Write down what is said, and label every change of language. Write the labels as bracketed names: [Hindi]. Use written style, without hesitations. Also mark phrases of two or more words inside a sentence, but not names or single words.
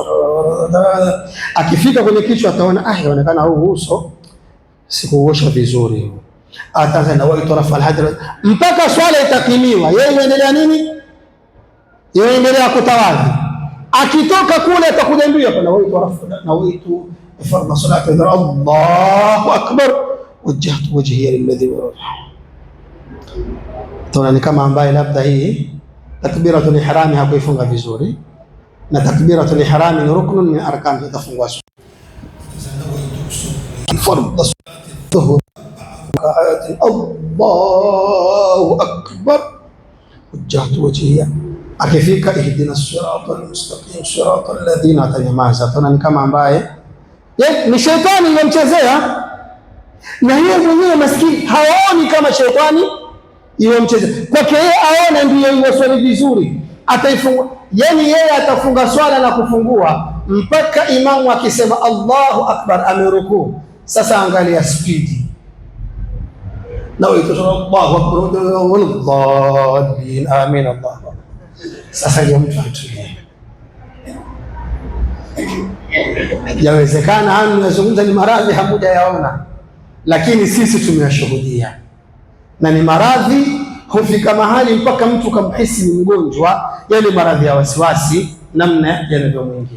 [Swahili] Akifika kwenye kichwa ataona yaonekana huu uso sikuosha vizuri. Ataanza na [Arabic] ويت رفع الحدث [Swahili] mpaka swala itakimiwa. Yeye yuendelea nini? yaendelea kutawadhi. Akitoka kule atakuja mbio hapa, [Arabic] نويت فرض الصلاة الله أكبر وجهت وجهي للذي [Swahili] tuna ni kama ambaye labda hii takbiratul ihrami hakuifunga vizuri, na takbiratul ihrami ni [Arabic] ركن من أركان [Swahili] itafungwa [Arabic] فرض الصلاة الله أكبر وجهت وجهي. Akifika اهدنا الصراط المستقيم صراط الذين, [Swahili] atanyamaza. Tuna ni kama ambaye ni shetani yomchezea, na yeye mwenyewe maskini haoni kama shetani yomchezea. Kwake yeye aona ndiyo iwaswali vizuri, ataifunga. Yani yeye atafunga swala na kufungua mpaka imamu akisema [Arabic] الله أكبر, [Swahili] amerukuu. Sasa angalia spidi, na wewe [Arabic] الله أكبر والله آمين الله. [Swahili] Sasa ndio mtu atulie. Yawezekana haya tunazungumza ni maradhi hamuja yaona, lakini sisi tumeyashuhudia, na ni maradhi hufika mahali mpaka mtu kamhisi ni mgonjwa, yale maradhi ya wasiwasi namna yanavyomwingia.